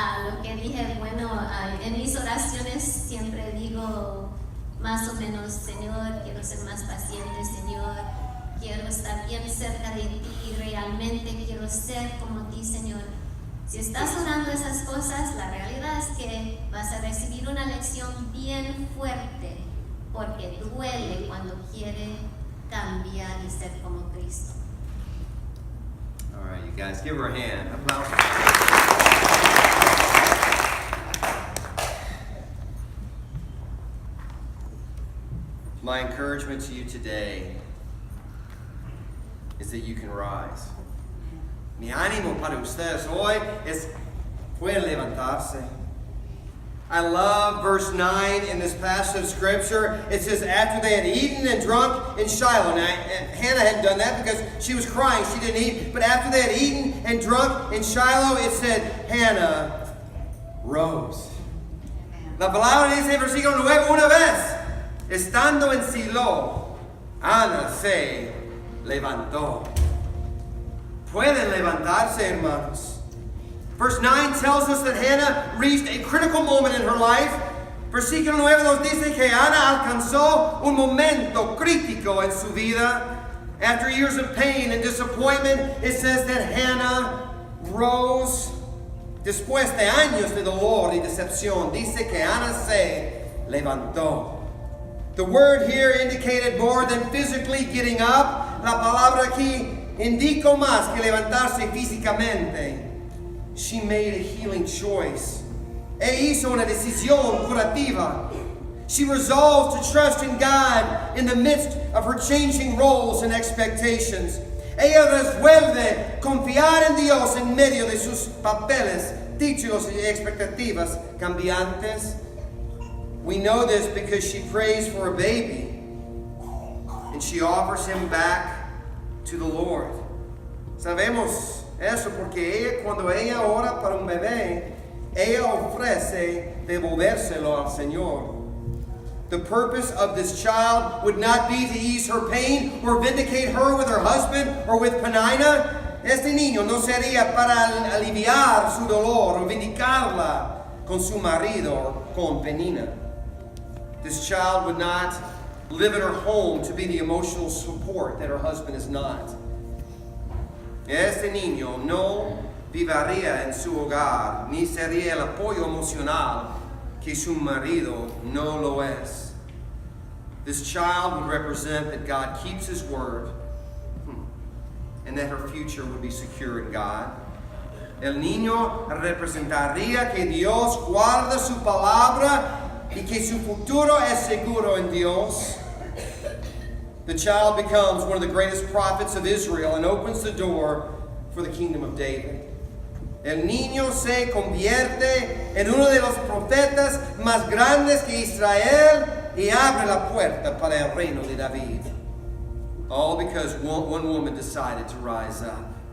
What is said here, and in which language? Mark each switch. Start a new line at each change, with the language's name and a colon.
Spanish: Lo que dije, en mis oraciones siempre digo más o menos, Señor, quiero ser más paciente, Señor, quiero estar bien cerca de ti, realmente quiero ser como ti, Señor. Si estás orando esas cosas, la realidad es que vas a recibir una lección bien fuerte, porque duele cuando quiere cambiar y ser como Cristo.
English: All right, you guys, give her a hand. My encouragement to you today is that you can rise.
Spanish: Mi ánimo para ustedes hoy es pueden levantarse.
English: I love verse 9 in this passage of scripture. It says, after they had eaten and drunk in Shiloh. Now, Hannah hadn't done that because she was crying. She didn't eat. But after they had eaten and drunk in Shiloh, it said, Hannah rose.
Spanish: La palabra dice en versículo 9, una vez, estando en Silo, Ana se levantó. Pueden levantarse, hermanos.
English: Verse 9 tells us that Hannah reached a critical moment in her life.
Spanish: Versículo 9 nos dice que Ana alcanzó un momento crítico en su vida.
English: After years of pain and disappointment, it says that Hannah rose.
Spanish: Después de años de dolor y decepción, dice que Ana se levantó.
English: The word here indicated more than physically getting up.
Spanish: La palabra aquí indica más que levantarse físicamente.
English: She made a healing choice.
Spanish: Hizo una decisión curativa.
English: She resolved to trust in God in the midst of her changing roles and expectations.
Spanish: Ella resuelve confiar en Dios en medio de sus papeles, títulos y expectativas cambiantes.
English: We know this because she prays for a baby and she offers him back to the Lord.
Spanish: Sabemos eso porque cuando ella ora para un bebé, ella ofrece devolvérselo al Señor.
English: The purpose of this child would not be to ease her pain or vindicate her with her husband or with Penina.
Spanish: Este niño no sería para aliviar su dolor o vindicarla con su marido or con Penina.
English: This child would not live in her home to be the emotional support that her husband is not.
Spanish: Este niño no viviría en su hogar, ni sería el apoyo emocional que su marido no lo es.
English: This child would represent that God keeps His word and that her future would be secure in God.
Spanish: El niño representaría que Dios guarda su palabra y que su futuro es seguro en Dios.
English: The child becomes one of the greatest prophets of Israel and opens the door for the kingdom of David.
Spanish: El niño se convierte en uno de los profetas más grandes que Israel y abre la puerta para el reino de David.
English: All because one woman decided to rise up.